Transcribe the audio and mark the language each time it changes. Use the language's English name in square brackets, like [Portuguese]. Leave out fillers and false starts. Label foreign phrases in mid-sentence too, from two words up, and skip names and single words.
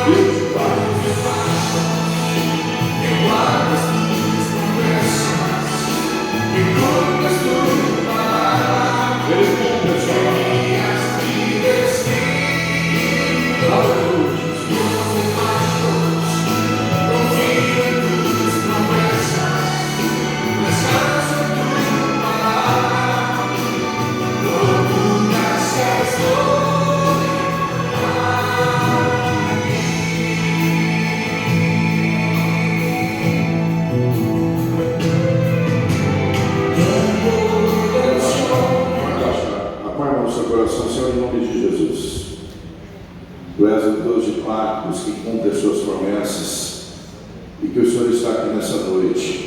[Portuguese] Deus de paz. [Spanish] Que guardas tus promesas, que cumples tu palabra, [Portuguese] Ele cumpre a sua palavra. [Spanish] guías mi destino. [Portuguese] Aleluia. [Spanish] Dios de pactos, confío en tus promesas, descanso en tu palabra, por tu gracia estoy [Portuguese] Apoie a mão no seu coração, Senhor, em nome de Jesus. Tu és o Deus de pactos que cumpre as suas promessas e que o Senhor está aqui nessa noite.